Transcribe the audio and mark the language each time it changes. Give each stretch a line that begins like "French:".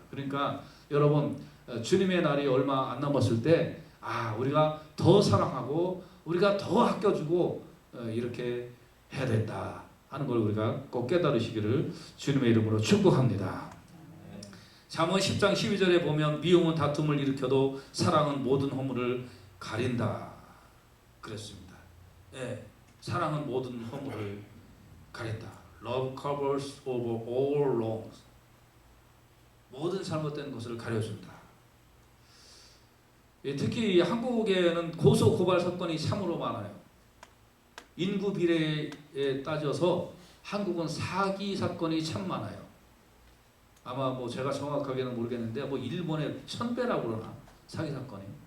Korean: 그러니까 여러분 주님의 날이 얼마 안 남았을 때 우리가 더 사랑하고 우리가 더 아껴주고 이렇게 해야 된다 하는 걸 우리가 꼭 깨달으시기를 주님의 이름으로 축복합니다. 잠언 10장 12절에 보면 미움은 다툼을 일으켜도 사랑은 모든 허물을 가린다 그랬습니다. 예, 사랑은 모든 허물을 가린다.
English: Love covers over all wrongs.
Korean: 모든 잘못된 것을 가려준다. 특히 한국에는 고소 고발 사건이 참으로 많아요. 인구 비례에 따져서 한국은 사기 사건이 참 많아요. 아마 뭐 제가 정확하게는 모르겠는데 뭐 일본의 1000배라고 그러나 사기 사건이.